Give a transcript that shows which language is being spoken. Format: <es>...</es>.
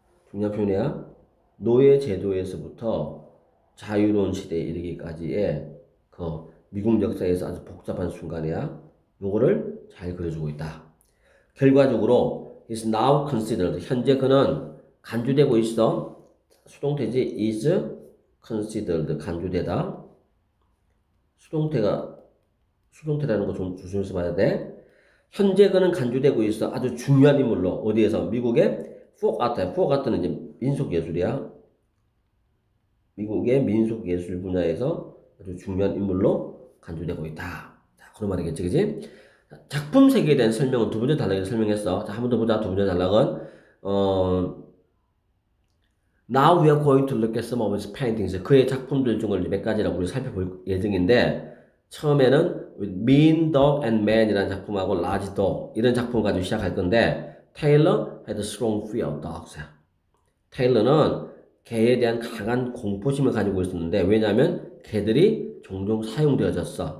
<ko>중요한 표현이야. 노예 제도에서부터 자유로운 시대에 이르기까지의 그 미국 역사에서 아주 복잡한 순간이야. 요거를 잘 그려주고 있다. 결과적으로 is now considered, 현재 그는 간주되고 있어. 수동태지. is considered, 간주되다. 수동태라는 거 좀 조심해서 봐야 돼. 현재 그는 간주되고 있어. 아주 중요한 인물로. 어디에서? 미국의 folk art는 이제 민속 예술이야. 미국의 민속 예술 분야에서 아주 중요한 인물로 간주되고 있다. 자, 그런 말이겠지, 그지? 작품 세계에 대한 설명은 두 번째 단락에서 설명했어. 자, 한 번 더 보자. 두 번째 단락은</ko> <en>Now we are going to look at some of his paintings.</en> <ko>그의 작품들 중을 몇 가지라고 우리 살펴볼 예정인데, 처음에는 Mean Dog and Man이라는 작품하고 Large Dog, 이런 작품을 가지고 시작할 건데,</ko> <en>Taylor had a strong fear of dogs.</en> <ko>테일러는 개에 대한 강한 공포심을 가지고 있었는데, 왜냐하면 개들이 종종 사용되어졌어.</ko>